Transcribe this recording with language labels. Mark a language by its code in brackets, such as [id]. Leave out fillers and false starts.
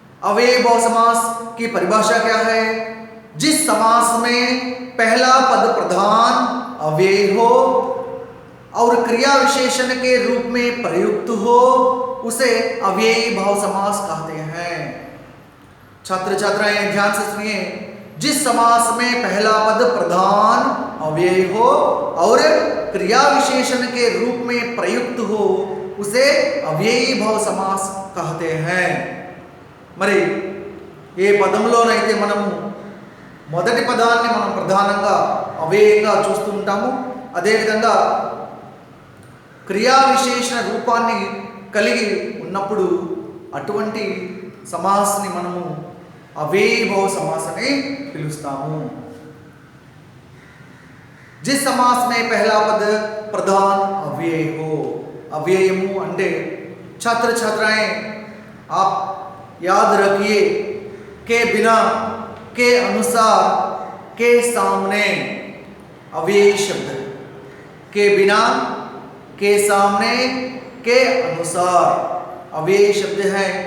[hi] अव्ययीभाव समास की परिभाषा क्या है? जिस समास में पहला पद प्रधान अव्यय हो और क्रिया विशेषण के रूप में प्रयुक्त हो उसे अव्ययीभाव समास कहते हैं। छात्र छात्राएं ध्यान से सुनिए, जिस समास में पहला पद प्रधान अव्यय हो और क्रिया विशेषण के रूप में प्रयुक्त हो उसे अव्ययीभाव समास कहते हैं। [te] మరి ఏ పదంలోనైతే మనము మొదటి పదాన్ని మనం ప్రధానంగా అవ్యయంగా చూస్తూ ఉంటాము. అదేవిధంగా క్రియా విశేషణ రూపాన్ని కలిగి ఉన్నప్పుడు అటువంటి సమాస్ని మనము అవ్యయీభవ समास అని పిలుస్తాము. [hi] जिस समास में पहला पद प्रधान अव्यय हो, [te] अव्ययमु अंडे [hi] छात्र छात्राएं आप याद रखिए के बिना, के अनुसार, के सामने अव्ययी शब्द, के बिना, के सामने, के अनुसार अव्ययी शब्द है.